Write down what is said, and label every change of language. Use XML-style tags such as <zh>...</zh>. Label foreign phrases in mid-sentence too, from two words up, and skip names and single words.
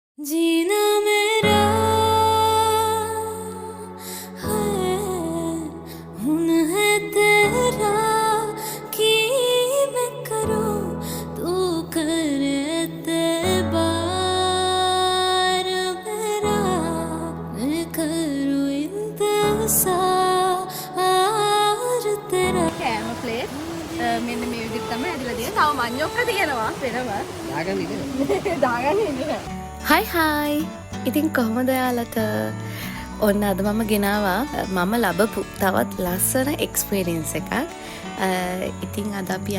<hi>जीना मेरा है हुन है तेरा कि मैं करूं तू करे तेबार मेरा मैं करूं इंतजार तेरा</hi> <si>කෑම ප්ලේට් මෙන්න මේ විදිහට තමයි ඇදලා තියෙන්නේ. තව මඤ්ඤොක්ක තියෙනවා වෙනම. දාගන්න ඉන්නේ. හයි හයි ඉතින් කොහොමද ඔයාලට ඔන්න අද මම ගෙනවා මම ලබපු තවත් ලස්සන එක්ස්පීරියන්ස් එකක් ඉතින් අද අපි</si>